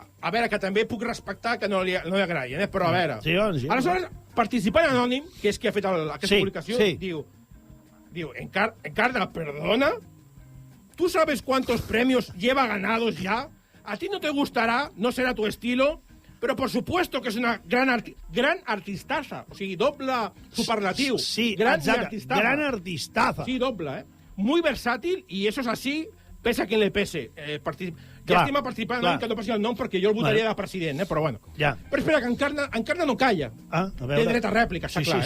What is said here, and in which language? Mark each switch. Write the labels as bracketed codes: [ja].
[ca] A veure, que també puc respectar que no li agradi, però a veure... Sí. Aleshores, participant anònim, que és qui ha fet aquesta publicació, sí. [es] diu, Encarna, perdona, ¿tú sabes cuántos premios lleva ganados ya? A ti no te gustará, no será tu estilo, pero por supuesto que es una gran artistaza. [ca] O sigui, doble superlatiu. Sí, gran exacte. [es] artistaza. Gran artistaza. [ca] Sí, doble, [es] Muy versátil, y eso es así, pese a quien le pese. [ca] Llàstima participant que no passi el nom, perquè jo el votaria de president, però bueno. Ja. Però espera, que Encarna no calla. A veure. Té dret a rèplica, està clar,